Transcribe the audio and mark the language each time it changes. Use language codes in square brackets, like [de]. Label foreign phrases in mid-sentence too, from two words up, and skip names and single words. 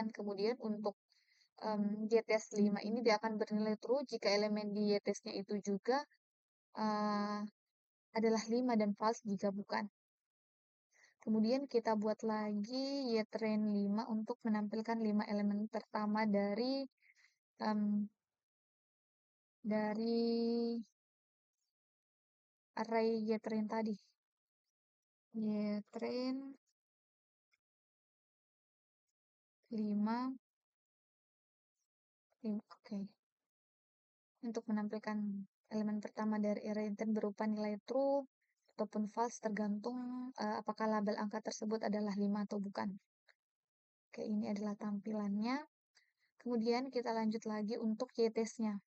[id] Kemudian untuk Y-test 5 ini dia akan bernilai true jika elemen di Y-testnya itu juga adalah 5 dan false jika bukan. Kemudian kita buat lagi Y-train 5 untuk menampilkan 5 elemen pertama dari array Y-train tadi. Y-train 5. Oke. Untuk menampilkan elemen pertama dari array Y-train berupa nilai true ataupun false tergantung apakah label angka tersebut adalah 5 atau bukan. Oke, ini adalah tampilannya. Kemudian kita lanjut lagi untuk Y-test-nya.